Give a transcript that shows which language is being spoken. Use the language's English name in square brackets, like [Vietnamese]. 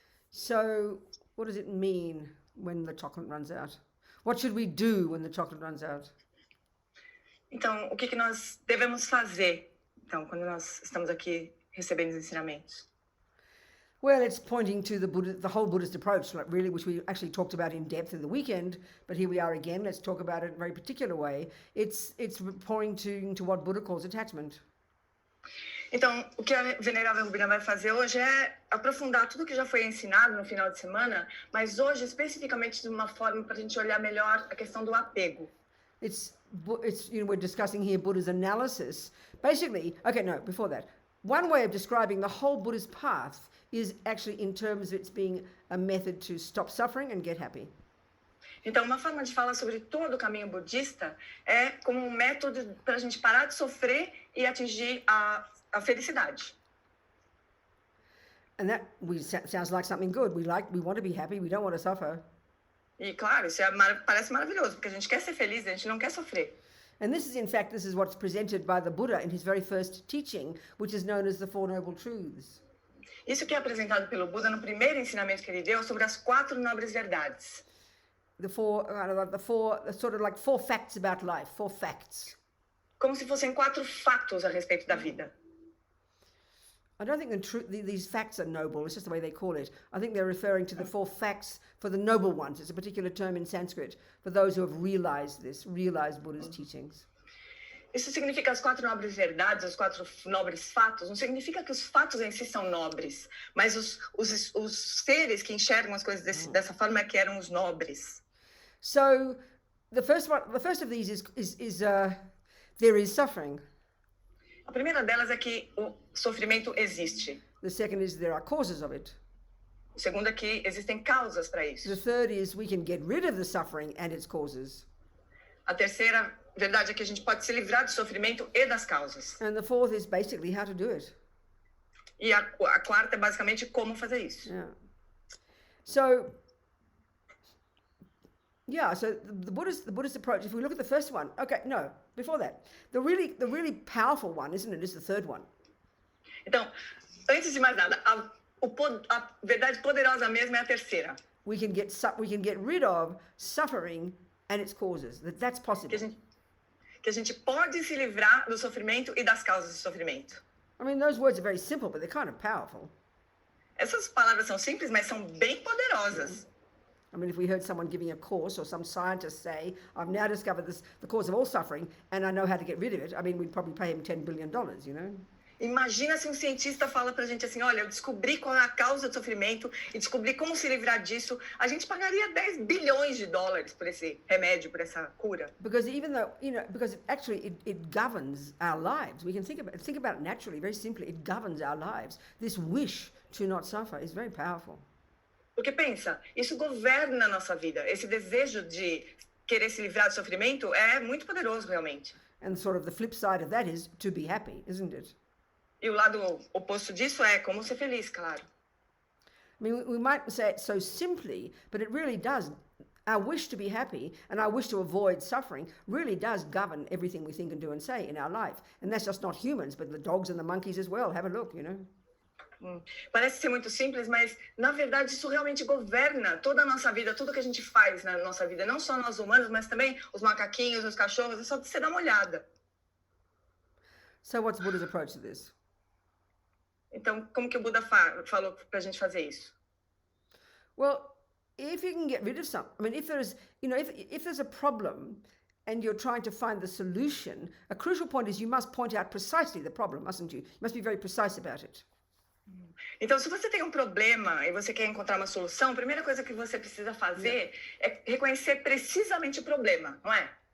[English] So, what does it mean when the chocolate runs out? What should we do when the chocolate runs out? [Portuguese] Então, o que nós devemos fazer? Então, quando nós estamos aqui recebendo os ensinamentos? [English] Well, it's pointing to the whole Buddhist approach, really, which we actually talked about in depth in the weekend. But here we are again. Let's talk about it in a very particular way. It's pointing to what Buddha calls attachment. [Portuguese] Então, o que a Venerável Robina vai fazer hoje é aprofundar tudo que já foi ensinado no final de semana, mas hoje especificamente de uma forma para a gente olhar melhor a questão do apego. [English] It's we're discussing here Buddha's analysis. Basically, before that, one way of describing the whole Buddhist path is actually in terms of its being a method to stop suffering and get happy. [Portuguese] Então, uma forma de falar sobre todo o caminho budista é como um método para a gente parar de sofrer e atingir a felicidade. [English] And that sounds like something good. We want to be happy. We don't want to suffer. [Portuguese] E claro, isso parece maravilhoso, porque a gente quer ser feliz, a gente não quer sofrer. [English] And this is what's presented by the Buddha in his very first teaching, which is known as the Four Noble Truths. [Portuguese] Isso que é apresentado pelo Buda no primeiro ensinamento que ele deu sobre as 4 nobres verdades. [English] The four sort of like 4 facts about life, 4 facts. [Portuguese] Como se fossem 4 fatos a respeito da vida. [English] I don't think these facts are noble. It's just the way they call it. I think they're referring to the 4 facts for the noble ones. It's a particular term in Sanskrit for those who have realized Buddha's teachings. [Portuguese] Isso significa as 4 nobres verdades, os 4 nobres fatos. Não significa que os fatos em si são nobres, mas os seres que enxergam as coisas dessa forma é que eram os nobres. [English] So the first of these is there is suffering. [Portuguese] A primeira delas é que o sofrimento existe. [English] The second is there are causes of it. [Portuguese] O segundo é que existem causas para isso. [English] The third is we can get rid of the suffering and its causes. [Portuguese] A terceira verdade é que a gente pode se livrar do sofrimento e das causas. [English] And the fourth is basically how to do it. [Portuguese] E a quarta é basicamente como fazer isso. [English] Yeah. So the Buddhist approach, if we look at the first one, okay, no, before that, the really powerful one, isn't it, is the third one. [Portuguese] Então, antes de mais nada, a verdade poderosa mesmo é a terceira. [English] We can get rid of suffering and its causes. That's possible. [Portuguese] Que a gente pode se livrar do sofrimento e das causas do sofrimento. [English] I mean, those words are very simple, but they're kind of powerful. [Portuguese] Essas palavras são simples, mas são bem poderosas. [English] I mean, if we heard someone giving a course or some scientist say, I've now discovered the cause of all suffering and I know how to get rid of it, I mean, we'd probably pay him $10 billion, you know? [Portuguese] Imagina se um cientista fala pra gente assim, olha, eu descobri qual é a causa do sofrimento e descobri como se livrar disso. A gente pagaria $10 bilhões por esse remédio, por essa cura. [English] Because even though, because actually it governs our lives. We can think about it naturally, very simply. It governs our lives. This wish to not suffer is very powerful. [Portuguese] Porque pensa, isso governa a nossa vida. Esse desejo de querer se livrar do sofrimento é muito poderoso, realmente. [English] And sort of the flip side of that is to be happy, isn't it? [Portuguese] E o lado oposto disso é como ser feliz, claro. [English] I mean, we might say it so simply, but it really does. Our wish to be happy and our wish to avoid suffering really does govern everything we think and do and say in our life. And that's just not humans, but the dogs and the monkeys as well. Have a look, you know. [Portuguese] Parece ser muito simples, mas na verdade isso realmente governa toda a nossa vida, tudo que a gente faz na nossa vida, não só nós humanos, mas também os macaquinhos, os cachorros, é só você dar uma olhada. [English] So what's Buddha's approach to this? [Portuguese] Então, como que o Buda falou pra gente fazer isso? [English] Well, if you can get rid of something, I mean, if there's a problem and you're trying to find the solution, a crucial point is you must point out precisely the problem, mustn't you? You must be very precise about it. [Portuguese] Então, se você tem um problema e você quer encontrar uma solução, a primeira coisa que você precisa fazer é reconhecer precisamente o problema, não é?